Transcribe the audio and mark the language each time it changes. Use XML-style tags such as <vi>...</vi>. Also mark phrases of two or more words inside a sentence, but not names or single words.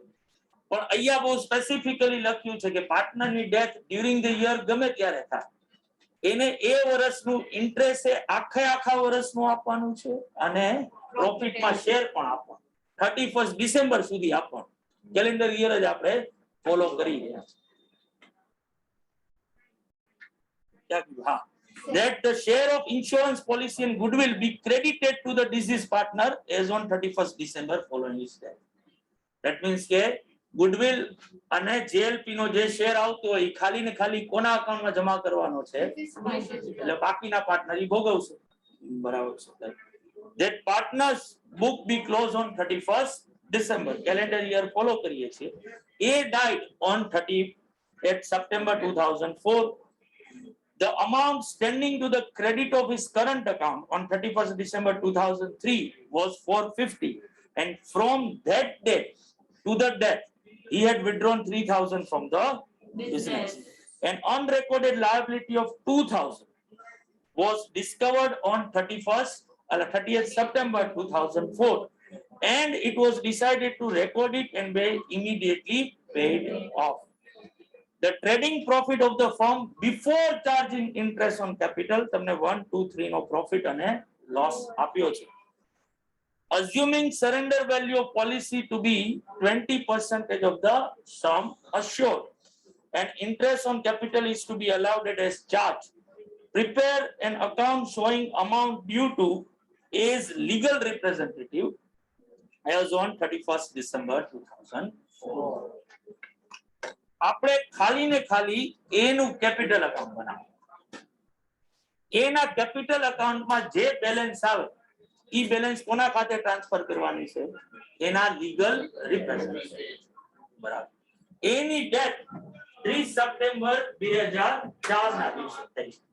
<gu>પણ અહીંયા બહુ સ્પેસિફિકલી લખ્યું છે કે પાર્ટનરની</gu> <en>death during the year</en> <gu>ગમે ત્યારે થાય એને એ વર્ષનું ઇન્ટરેસ્ટ એ આખા વર્ષનું આપવાનું છે અને પ્રોફિટમાં શેર પણ આપવાનું</gu> <en>31st December</en> <gu>સુધી આપવાનું.</gu> <en>calendar year</en> <gu>જ આપણે ફોલો કરી રહ્યા છીએ.</gu> <en>હા that the share of insurance policy and goodwill be credited to the deceased partner as on 31st December following his death. That means</en> <gu>કે goodwill અને JLP નો જે શેર આવતો હોય એ ખાલી ને ખાલી કોના અકાઉન્ટમાં જમા કરવાનો છે એટલે બાકીના પાર્ટનર ઈ ભોગવશે. બરાબર છે.</gu> <en>That partners book be closed on 31st December calendar year follow</en> <gu>કરીએ છીએ.</gu> <en>A died on 30th September 2004. The amount standing to the credit of his current account on 31st December 2003 was 450 and from that date to the death he had withdrawn 3,000 from the business. An unrecorded liability of 2,000 was discovered on 30th September 2004 and it was decided to record it and be immediately paid off. The trading profit of the firm before charging interest on capital</en> <gu>તમને 1, 2, 3 નો profit અને loss આપ્યો છે.</gu> <en>Assuming surrender value of policy to be 20% of the sum assured and interest on capital is to be allowed as charge. Prepare an account showing amount due to as legal representative as on 31st December 2004.</en> <gu>આપણે ખાલી ને ખાલી એનું</gu> <en>capital account</en> <gu>બનાવવું. એના કેપિટલ અકાઉન્ટમાં જે બેલેન્સ આવે ઈ બેલેન્સ કોના ખાતે ટ્રાન્સફર કરવાની છે એના</gu> <en>legal representative.</en> <gu>બરાબર. એની ડેટ 30 સપ્ટેમ્બર 2004 ના દિવસે થઈ.</gu>